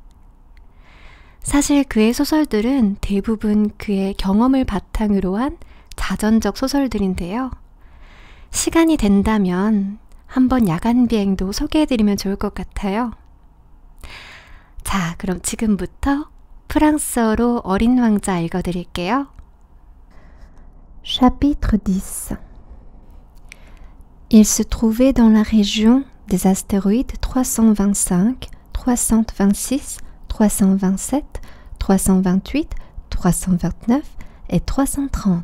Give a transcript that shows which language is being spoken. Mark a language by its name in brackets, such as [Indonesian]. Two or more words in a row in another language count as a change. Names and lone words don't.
[Korean] 사실 그의 소설들은 대부분 그의 경험을 바탕으로 한 자전적 소설들인데요. 시간이 된다면 한번 야간 비행도 소개해드리면 좋을 것 같아요. 자, 그럼 지금부터 프랑스어로 어린 왕자 읽어드릴게요. [French] Chapitre 10. Il se trouvait dans la région des astéroïdes 325, 326, 327, 328, 329 et 330.